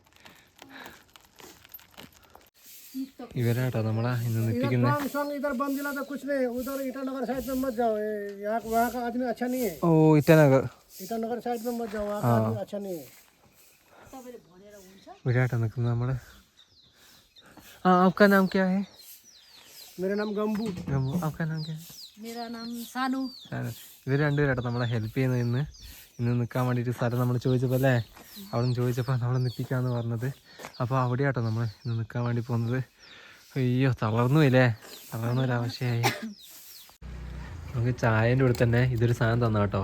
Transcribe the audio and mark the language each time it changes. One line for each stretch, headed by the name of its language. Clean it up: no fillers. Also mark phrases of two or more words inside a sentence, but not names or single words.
Malayalam: ഇവരാട്ടോ നമ്മളെ ഇന്ന് നിൽപ്പിക്കുന്നത്. ഓ ഇറ്റാനഗർ ഇവരാട്ടോ നിൽക്കുന്നത് നമ്മള്.
Hindi: आपका नाम क्या है? मेरा नाम गंबू. आपका नाम क्या है? मेरा नाम सानू.
Malayalam: ഇവർ രണ്ടുപേരാട്ടോ നമ്മളെ ഹെൽപ്പ് ചെയ്യുന്നത്. ഇന്ന് നിൽക്കാൻ വേണ്ടിയിട്ട് സ്ഥലം നമ്മൾ ചോദിച്ചപ്പോൾ അല്ലേ, അവിടെ നിന്ന് ചോദിച്ചപ്പോൾ നമ്മൾ നിൽപ്പിക്കാമെന്ന് പറഞ്ഞത്. അപ്പോൾ അവിടെയാട്ടോ നമ്മൾ ഇന്ന് നിൽക്കാൻ വേണ്ടി പോകുന്നത്. അയ്യോ തളർന്നു ഇല്ലേ, തളർന്നൊരവശയായി. നമുക്ക് ചായൻ്റെ കൂടെ തന്നെ ഇതൊരു സാധനം തന്ന കേട്ടോ.